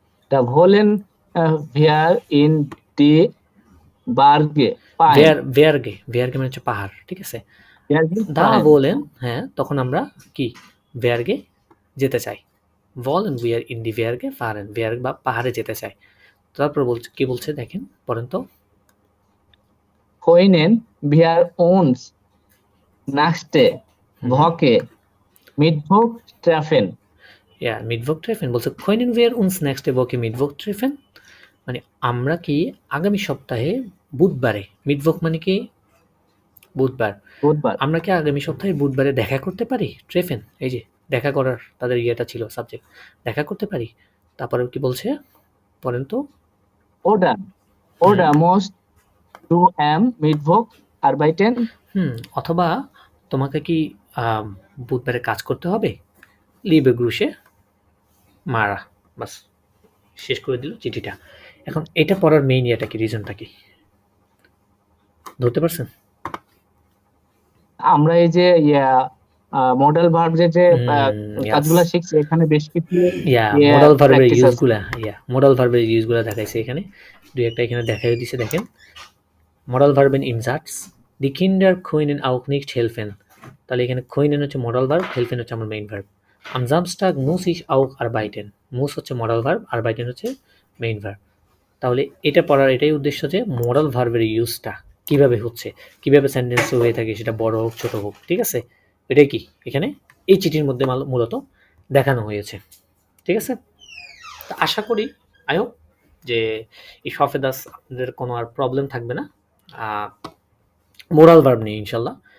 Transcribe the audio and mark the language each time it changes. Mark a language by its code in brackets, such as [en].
[de] Da wollen wir in die Berge fahren. [bn] ভেয়ারগে মানে হচ্ছে পাহাড়, ঠিক আছে। [de] Berge দা fahren. [bn] বলেন, হ্যাঁ, তখন আমরা কি ভেয়ারগে যেতে চাই। বলেন উইয়ার ইন দি ভেয়ারগে ফারেন, ভেয়ার বা পাহাড়ে যেতে চাই। তারপর বলছে কি বলছে দেখেন, পড়েন তো। [de] Können wir uns nächste Woche Mittwoch treffen? [bn] মিডভোক ট্রেফেন বলছে কইনেন উইয়ার উনস নেক্সট বকে মিডভোক ট্রেফেন, মানে আমরা কি আগামী সপ্তাহে বুধবারে, মিডভোক মানে কি বুধবার, বুধবার। আমরা কি আগামী সপ্তাহে বুধবারে দেখা করতে পারি? ট্রেফেন এই যে দেখা করার তাদের ইয়েটা ছিল সাবজেক্ট, দেখা করতে পারি। তারপরে কি বলছে পড়েন তো। [de] Oder musst du am Mittwoch arbeiten? [bn] অথবা তোমাকে কি বুধবারে কাজ করতে হবে? লিবে গ্রুশে মারা, বাস শেষ করে দিল চিঠিটা। এখন এটা পড়ার মেইন ইয়েটা কি, রিজনটা কি ধরতে পারছেন? আমরা এই যে মডেল ভার্ব যে কাজগুলো শিখছি এখানে বেশ কিছু মডেল ভার্বের ইউজগুলা, মডেল ভার্বের ইউজগুলা দেখাইছে এখানে, দুই একটা এখানে দেখাই দিছে দেখেন। মডেল ভার্বেন ইনসার্টস দি কিন্ডার কইনেন [de] auch nicht helfen, [bn] তাহলে এখানে কইনেন হচ্ছে মডেল ভার্ব, হেলফেন হচ্ছে আমার main verb. [de] am Samstag muss ich auch arbeiten, muss [bn] হচ্ছে মডেল ভার্ব, [de] arbeiten [bn] হচ্ছে মেইন ভার্ব। তাহলে এটা পড়ার এটাই উদ্দেশ্য যে মডেল ভার্বের ইউজটা কিভাবে হচ্ছে, কিভাবে সেন্টেন্স হয়ে থাকে, সেটা বড় হোক ছোট হোক, ঠিক আছে। এটাই কি এখানে এই চিঠির মধ্যে মূলত দেখানো হয়েছে, ঠিক আছে। তো আশা করি আই হোপ যে এই সফেদাস আপনাদের কোনো আর প্রবলেম থাকবে না মোরাল ভার্ব নিয়ে ইনশাল্লাহ।